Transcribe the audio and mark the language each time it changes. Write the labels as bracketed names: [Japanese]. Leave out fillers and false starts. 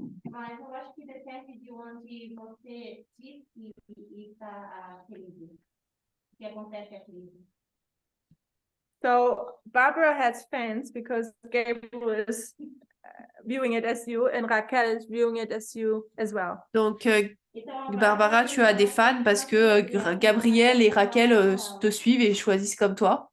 [Portuguese] Mas eu acho que depende de onde você diz que está a crise. Que acontece a crise. [English] So Barbara has fans because Gabriel is viewing it as you, and Raquel is viewing it as you as well. [French] Donc, [Portuguese] Então, [French] Barbara, tu as des fans parce que Gabriel et Raquel te suivent et choisissent comme toi.